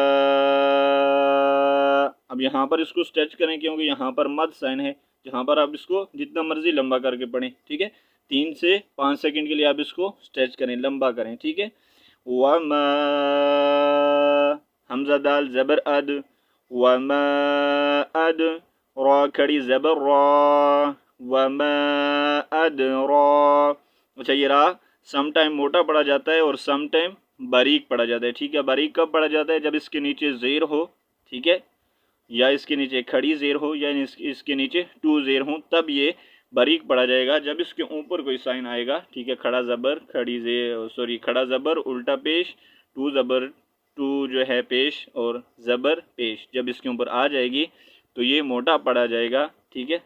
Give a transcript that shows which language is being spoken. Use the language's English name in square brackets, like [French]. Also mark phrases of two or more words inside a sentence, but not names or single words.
[Urdu] اب یہاں پر اس کو سٹیچ کریں کیونکہ یہاں پر مد سائن ہے. جہاں پر آپ اس کو جتنا مرضی لمبا کر کے پڑھیں، ٹھیک ہے. 3 سے 5 سیکنڈ کے لیے آپ اس کو سٹیچ کریں، لمبا کریں، ٹھیک ہے. وما، حمزہ دال زبر اد، [Arabic] وما اد. [Urdu] را کھڑی زبر را، [Arabic] وما اد را. [Urdu] اچھا یہ را [English] some time [Urdu] موٹا پڑھا جاتا ہے اور [English] some time [Urdu] باریک پڑھا جاتا ہے، ٹھیک ہے. باریک کب پڑھا جاتا ہے؟ جب اس کے نیچے زیر ہو، ٹھیک ہے، یا اس کے نیچے کھڑی زیر ہو، یا اس کے نیچے 2 زیر ہوں، تب یہ باریک پڑھا جائے گا. جب اس کے اوپر کوئی سائن آئے گا، ٹھیک ہے، کھڑا زبر، کھڑی زیر، کھڑا زبر، الٹا پیش، 2 زبر، 2 جو ہے پیش، اور زبر پیش، جب اس کے اوپر آ جائے گی تو یہ موٹا پڑھا جائے گا، ٹھیک ہے.